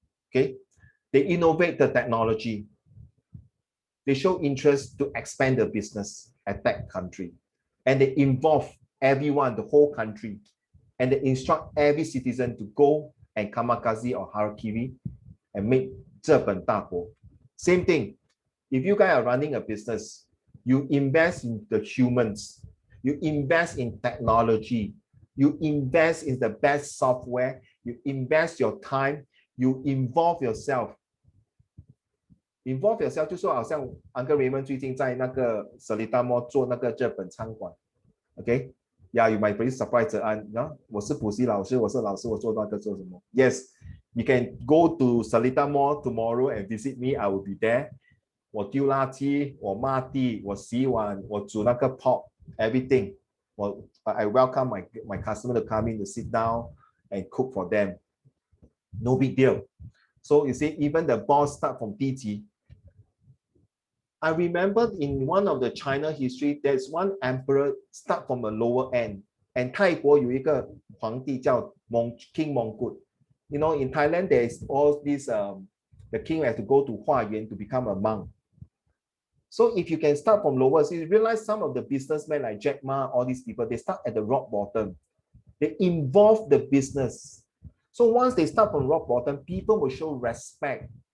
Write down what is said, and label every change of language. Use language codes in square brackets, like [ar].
[en] Okay, they innovate the technology. They show interest to expand the business at that country, and they involve everyone, the whole country, and they instruct every citizen to go and kamikaze or harakiri and make [zh] 这本大国. [en] Same thing. If you guys are running a business, you invest in the humans, you invest in technology, you invest in the best software, you invest your time, you involve yourself. Involve yourself [zh] 就说好像 Uncle Raymond 最近在那个 Seletar Mall 做那个日本餐馆 ，OK？ [en] Yeah, you might be surprised. [zh] 我是补习老师，我是老师，我做那个做什么 [en] ？Yes, you can go to Seletar Mall tomorrow and visit me. I will be there. [zh] 我丢垃圾，我抹地，我洗碗，我煮那个 pot, everything. [en] I welcome my customer to come in to sit down and cook for them. No big deal. So you see, even the boss start from 低级. I remember in one of the China history, there's one emperor start from a lower end. [zh] And 泰国有一个皇帝叫 King Mongkut. [en] You know, in Thailand, there is all this, the king has to go to Huayuan to become a monk. So if you can start from lower, so you realize some of the businessmen like Jack Ma, all these people, they start at the rock bottom. They involve the business. So once they start from rock bottom, people will show respect.